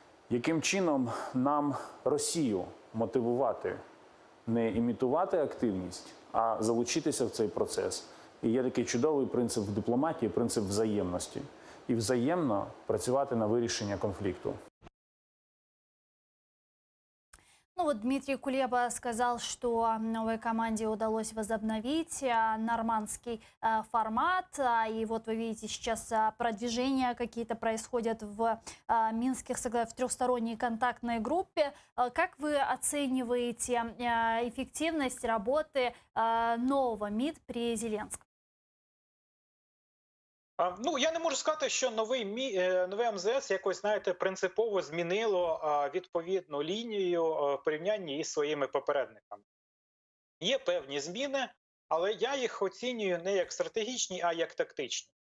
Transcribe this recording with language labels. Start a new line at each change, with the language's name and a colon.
Ukrainian: Яким чином нам Росію мотивувати не імітувати активність, а залучитися в цей процес? І є такий чудовий принцип в дипломатії, принцип взаємності. І взаємно працювати на вирішення конфлікту.
Russian: Ну вот Дмитрий Кулеба сказал, что новой команде удалось возобновить нормандский формат. И вот вы видите, сейчас продвижения какие-то происходят в Минских, в трехсторонней контактной группе. Как вы оцениваете эффективность работы нового МИД при Зеленском?
Ukrainian: Ну, я не можу сказати, що нове МЗС якось, знаєте, принципово змінило відповідну лінію в порівнянні із своїми попередниками. Є певні зміни, але я їх оцінюю не як стратегічні, а як тактичні.